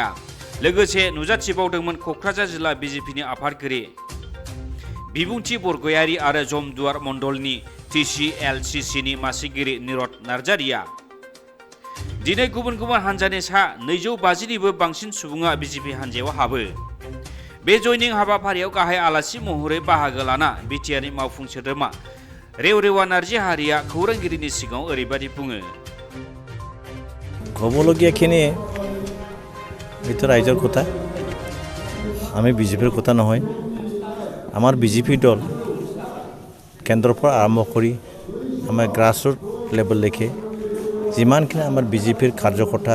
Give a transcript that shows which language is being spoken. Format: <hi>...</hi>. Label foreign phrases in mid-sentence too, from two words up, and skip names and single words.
<brx>लोगोसे नुजाथिबावदोंमोन क'क्राझार जिल्ला बिजेपिनि आफादगिरि बिबुंथि बरगयारि आरो जमदुवार मण्डलनि TCLCCनि मासिगिरि निरद नार्जारिया। दिनै गुबुन गुबुन हान्जानि सा 250निबो बांसिन सुबुङा बिजेपि हान्जायाव हाबो। बे जयनिं हाबाफारियाव गाहाय आलासि महरै बाहागो लाना बिटिआरनि मावफुं सोद्रोमा रेवरेवा नार्जिहारिया खौरांगिरिनि सिगाङाव ओरैबायदि बुङो।</brx> <as>হ'বলগীয়াখিনি এইটো ৰাইজৰ কথা, আমি বিজেপিৰ কথা নহয়। আমাৰ বিজেপি দল কেন্দ্ৰৰ পৰা আৰম্ভ কৰি আমাৰ</as> <en>grassroot level</en> <as>যিমানখিনি আমাৰ বিজেপিৰ কাৰ্যকৰ্তা</as>